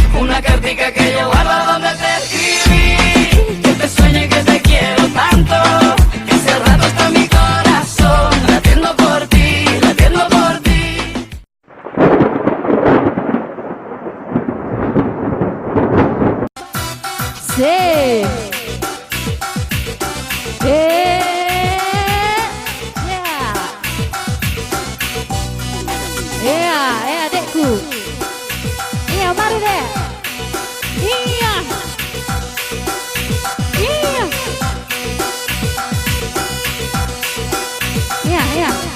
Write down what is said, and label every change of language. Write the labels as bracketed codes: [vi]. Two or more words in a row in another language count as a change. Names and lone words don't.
[es] una cartica que yo guardo donde te escribí, que te sueño y que te quiero tanto, que hace rato está mi corazón latiendo por ti, latiendo por ti. Sí. [id] Adekku. Iya, mari deh. Iya. Iya. Iya, iya.